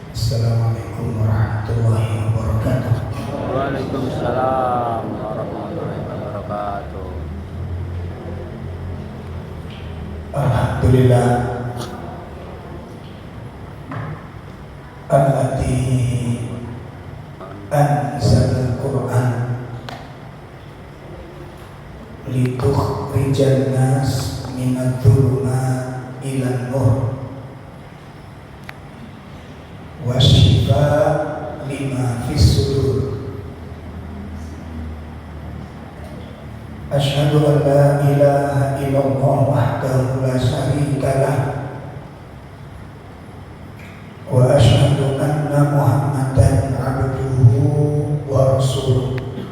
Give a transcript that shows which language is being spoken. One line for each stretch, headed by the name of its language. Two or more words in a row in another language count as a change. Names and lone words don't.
Arabic: السلام عليكم ورحمة الله وبركاته. وعليكم السلام ورحمة الله وبركاته. الحمد لله الذي أنزل القرآن لتخرج الناس من الظلمات إلى النور وشفاء لما في الصدور. أشهد أن لا إله إلا الله وحده لا شريك له وأشهد أن محمدا عبده ورسوله.